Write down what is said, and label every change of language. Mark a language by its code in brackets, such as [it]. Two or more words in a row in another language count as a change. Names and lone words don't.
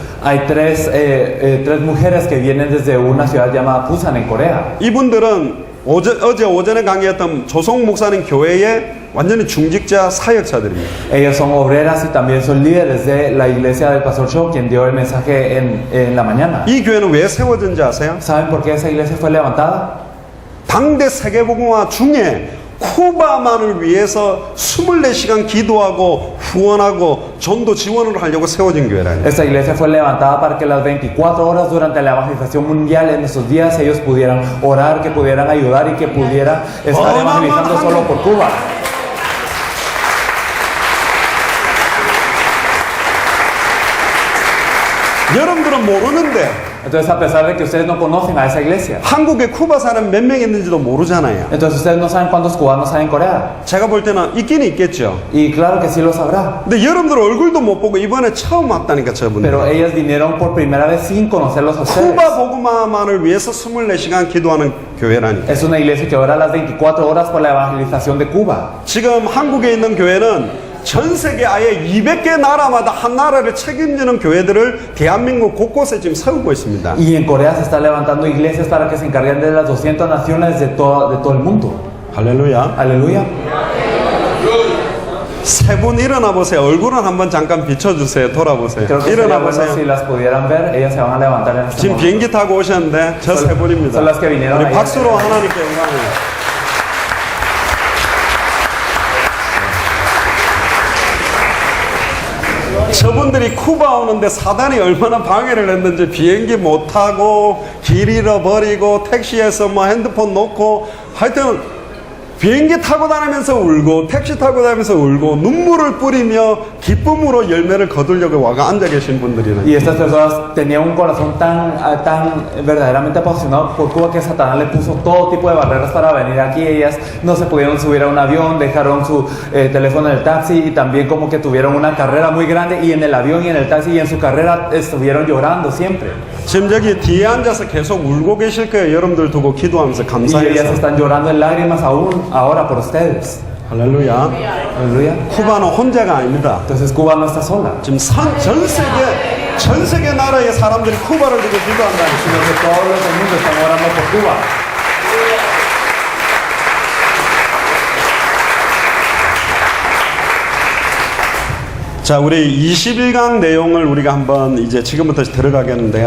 [es] Hay tres mujeres que vienen desde una ciudad llamada Busan en Corea. [ko] 이분들은 어제 오전에 강의했던 조성 목사님 교회의 완전히 중직자 사역자들입니다. [es] Ellos son obreras y también son líderes de la iglesia del Pastor Cho, quien dio el mensaje en la mañana. [ko] 이 교회는 왜 세워진지 아세요? [es] ¿Saben por qué esa iglesia fue levantada? [ko] 당대 세계복음화 중에 쿠바만을 위해서 24시간 기도하고 후원하고 전도 지원을 하려고 세워진 교회라요. [es] Esta iglesia fue levantada para que las 24 horas durante la evangelización mundial en esos días ellos pudieran orar, que pudieran ayudar y que pudieran estar evangelizando solo por Cuba. [ko] 여러분들은 모르는데 [es] Entonces, a pesar de que ustedes no conocen a esa iglesia, [ko] 한국에 쿠바 사람 몇 명 있는지도 모르잖아요. [es] entonces ustedes no saben cuántos cubanos hay en Corea. [ko] 제가 볼 때는 있긴 있겠죠. [es] Y claro que sí lo sabrá. [ko] 근데 여러분들 얼굴도 못 보고 이번에 처음 왔다니까 저분들. [es] Pero ellas vinieron por primera vez sin conocerlos a ustedes. [ko] 쿠바 복음화만을 위해서 24시간 기도하는 교회라니까. [es] Es una iglesia que ora las 24 horas por la evangelización de Cuba. [ko] 지금 한국에 있는 교회는 전 세계 아예 200개 나라마다 한 나라를 책임지는 교회들을 대한민국 곳곳에 지금 세우고 있습니다. [es] Y en Corea se están levantando iglesias para que se encarguen de las 200 naciones de todo el mundo. [ko] 할렐루야. [es] Aleluya. [ko] 세 분 일어나 보세요. 얼굴은 한번 잠깐 비춰주세요. 돌아보세요. [es] Creo que [ko] 일어나 [es] sería bueno [ko] 보세요. [es] si las pudieran ver, ellas se van a levantar en este [ko] 지금 [es] momento. [ko] 비행기 타고 오셨는데 저 세 분입니다. [es] son las que vinieron [ko] 우리 [es] ayer. [ko] 박수로 하나님께 영광을. 저분들이 쿠바 오는데 사단이 얼마나 방해를 했는지 비행기 못 타고 길 잃어버리고 택시에서 뭐 핸드폰 놓고 하여튼 비행기 타고 다니면서 울고 택시 타고 다니면서 울고 눈물을 뿌리며 기쁨으로 열매를 거두려고 와가 앉아 계신 분들이는 [es] Y estas personas tenían un corazón tan verdaderamente apasionado por Cuba que Satanás le puso todo tipo de barreras para venir aquí. Ellas no se pudieron subir a un avión, dejaron su teléfono en el taxi y también como que tuvieron una carrera muy grande y en el avión y en el taxi y en su carrera estuvieron llorando siempre. [ko] 지금 여기 뒤에 앉아서 계속 울고 계실 거예요. 여러분들 두고 기도하면서 [es] Y ellas [ko] 감사해서. [es] están llorando en lágrimas aún ahora por ustedes. [ko] 할렐루야. [es] Aleluya. [ko] 쿠바는 혼자가 아닙니다. [es] Entonces Cuba no está sola, [ko] 지금 전 세계 나라의 사람들이 쿠바를 두고 기도한다. [es] sino que todos los del mundo están orando por Cuba. [ko] 자, 우리 21강 내용을 우리가 한번 이제 지금부터 들어가겠는데요.